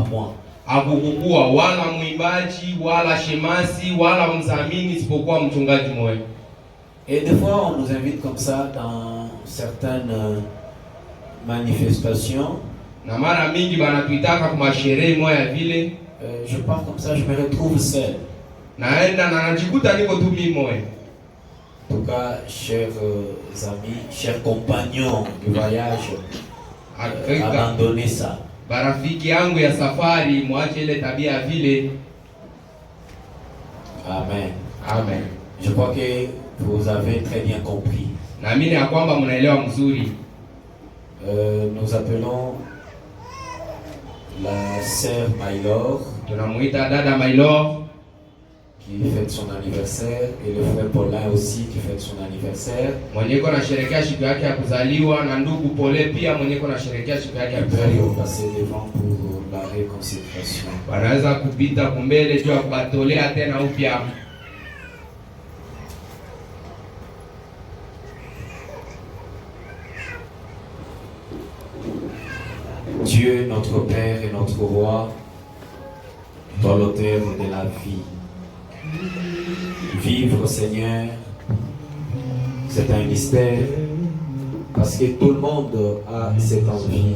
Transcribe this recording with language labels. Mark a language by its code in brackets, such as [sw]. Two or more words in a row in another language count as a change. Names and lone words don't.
[fr] moi. [sw] Hakukuwa wala mwimbaji wala shemasi wala mzamini isipokuwa mchungaji mmoja. [fr] Et des fois on nous invite comme ça dans certaines manifestations. [sw] Na mara mingi banatuitaka kwa sherehe moja vile. [fr] Je pars comme ça, je me retrouve seul. [sw] Naenda na najikuta niko tu mimi moja. [fr] En tout cas, chers amis, chers compagnons du voyage, abandonnez ça. [sw] Barafiki yangu ya safari, mwache ile tabia vile. Amen. Amen. [fr] Je crois que vous avez très bien compris. [sw] Naamini ya kwamba mnaelewa mzuri. [fr] Nous appelons la sœur Maylor, [sw] tunamuita dada Maylor, [fr] qui fête son anniversaire, et le frère Paulin aussi qui fête son anniversaire. [sw] Mwenyeko anasherehekea siku yake ya kuzaliwa na ndugu Pole pia mwenyeko anasherehekea siku yake ya kuzaliwa. [fr] Passer devant pour la réconciliation. [sw] Wanaweza kupita kumbele juu ya kubatolea tena upya. [fr] Dieu, notre Père et notre Roi, dans l'auteur de la vie. Vivre, Seigneur, c'est un mystère, parce que tout le monde a cette envie.